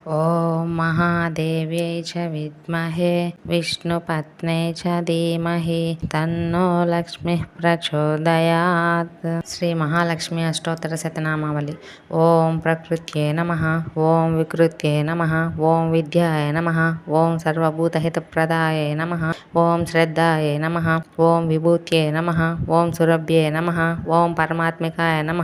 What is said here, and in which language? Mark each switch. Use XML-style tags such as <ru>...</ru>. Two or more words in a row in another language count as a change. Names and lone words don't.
<sa>ॐ महादेव्यै च विद्महे विष्णुपत्न्यै च धीमहि तन्नो लक्ष्मीः प्रचोदयात्.</sa> <te>శ్రీ మహాలక్ష్మి అష్టోత్తర శతనామావళి.</te> <sa>ఓం ప్రకృత్యై నమః. ఓం వికృత్యై నమః. ఓం విద్యాయ నమః. ఓం సర్వభూతహితప్రదాయై నమః. ఓం శ్రద్ధాయై నమః. ఓం విభూత్యై నమః. ఓం సురభ్యై నమః. ఓం పరమాత్మికాయ నమః.</sa>